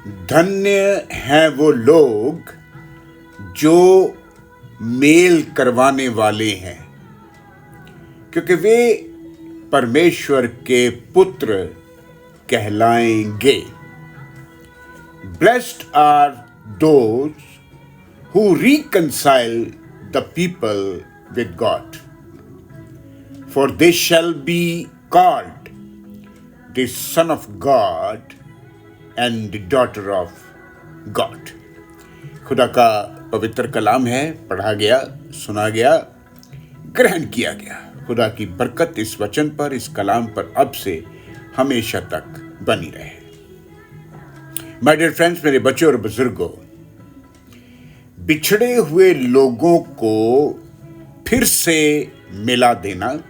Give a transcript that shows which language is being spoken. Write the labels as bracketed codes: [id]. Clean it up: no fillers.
[hi] धन्य हैं वो लोग जो मेल करवाने वाले हैं, क्योंकि वे परमेश्वर के पुत्र कहलाएंगे। [en] Blessed are those who reconcile the people with God, for they shall be called the Son of God and the Daughter of God। [hi] खुदा का पवित्र कलाम है, पढ़ा गया, सुना गया, ग्रहण किया गया। खुदा की बरकत इस वचन पर, इस कलाम पर अब से हमेशा तक बनी रहे। [en] my dear friends, [hi] मेरे बच्चों और बुजुर्गों, बिछड़े हुए लोगों को फिर से मिला देना,